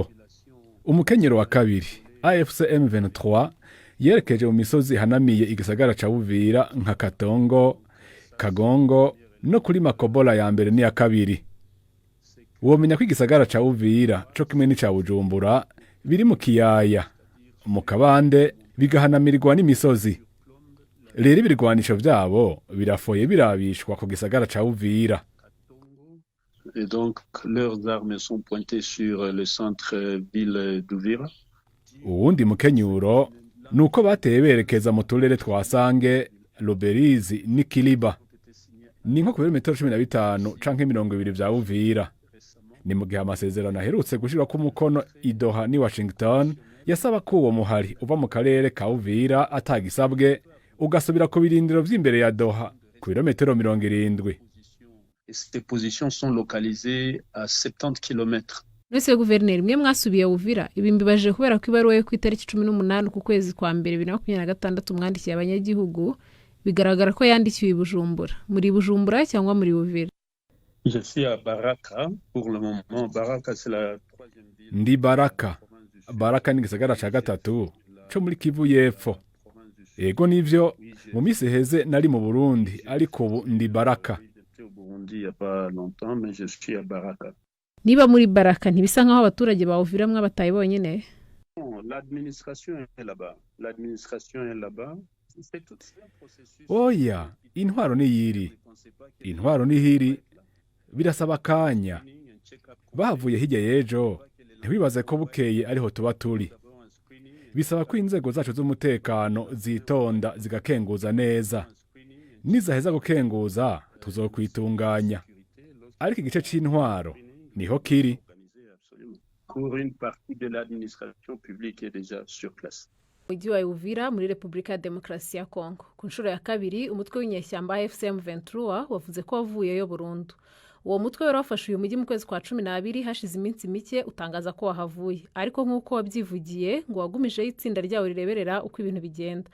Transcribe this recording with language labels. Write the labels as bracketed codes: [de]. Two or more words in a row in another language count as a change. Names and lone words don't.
[rn] Umukenyero wa kabiri AFCM 23 yerekeje mu misozi hanamiye igisagara ca Uvira nka Katongo, Kagongo no kuri Makobola ya mbere n'iya kabiri. Womenya ko igisagara ca Uvira co kimwe n'ica Bujumbura biri mu kiyaya mu kabande bigahanamirirwa n'imisozi. Rero ibirwanisho vyabo birafoye birabishwa ku gisagara ca Uvira. [fr] Et donc leurs armes sont pointées sur le centre-ville d'Uvira. [rn] Uwundi mukenyuro nuko bateye berekeza mu turere twa Sange, Luberizi n'Ikiliba. Ni nko ku birometero 15 canke 20 vya Uvira. Ni mu gihe amasezerano aherutse gushirwa ku mukono i Doha ni Washington yasaba ko uwo muhari uva mu karere ka Uvira atagisabwe ugasubira ku birindiro vy'imbere ya Doha ku birometero 70. [fr] Ces positions sont localisées à 70 km. [rw] Nese guverineri mwe mwasubiye Uvira ibimbibaje kubera ko ibaruwe yo ku itariki 18 ku kwezi kwa mbere 2026 umwandikiye abanyagihugu bigaragara ko yandikiwe i Bujumbura. Muri Bujumbura cyangwa muri Uvira? [fr] Je suis à Baraka pour le moment. Baraka c'est la troisième ville. [rn] Ndi Baraka. Baraka ni gisagara ca gatatu co muri Kivu y'Epfo. Ego nivyo mu misi heze nari mu Burundi ariko ubu ndi Baraka. [fr] Au Burundi il y a pas longtemps mais je suis à Baraka. [rw] Niba muri Baraka ntibisa nkaho abaturage ba Uvira mwe bataye bonyene? [fr] L'administration est là-bas. L'administration est là-bas. C'est tout un processus. [rn] Oya, intwaro ni yiri. Intwaro ni hiri. Birasaba kanya. Bavuye hirya y'ejo. Ntiwibaze ko bukeye ariho tuba turi. Bisaba ko inzego zacu z'umutekano zitonda zigakenguza neza. Nizaheza gukenguza tuzokwitunganya. Ariko igice c'intwaro niho kiri. [fr] Pour une partie de l'administration publique est déjà sur place. [rw] Mujyi wa Uvira muri Republika ya Demokarasi ya Kongo. Ku nshuro ya kabiri umutwe w'inyeshyamba FCM 23 wavuze ko wavuyeyo burundu. Uwo mutwe wari wafashe uyu mujyi mu kwezi kwa 12 hashize iminsi mike utangaza ko wahavuye. Ariko nk'uko wabyivugiye ngo wagumije itsinda ryawo rireberera uko ibintu bigenda.